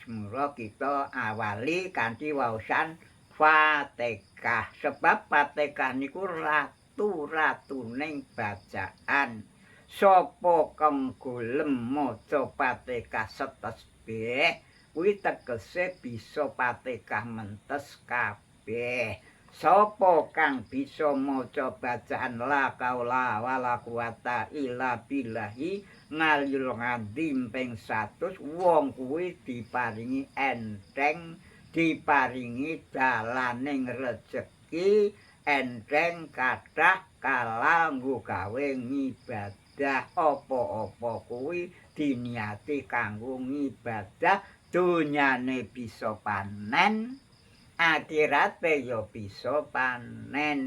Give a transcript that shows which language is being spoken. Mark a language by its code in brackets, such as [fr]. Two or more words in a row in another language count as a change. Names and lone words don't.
[jv] Mula kita awali kanthi waosan Fatihah, sebab Fatihah niku ratu-ratuning bacaan. Sapa kang gelem maca Fatihah setesbih kuwi tegese bisa Fatihah mentes kabeh. Sapa kang bisa maca bacaan [ar] لا حول ولا قوة إلا بالله العلي العظيم [jv] ping 100 wong kuwi diparingi enteng, diparingi dalaning rejeki enteng kathah kala nggo gawe ngibadah. Apa-apa kuwi diniati kanggo ngibadah, donyane bisa panen, akhirate ya bisa panen.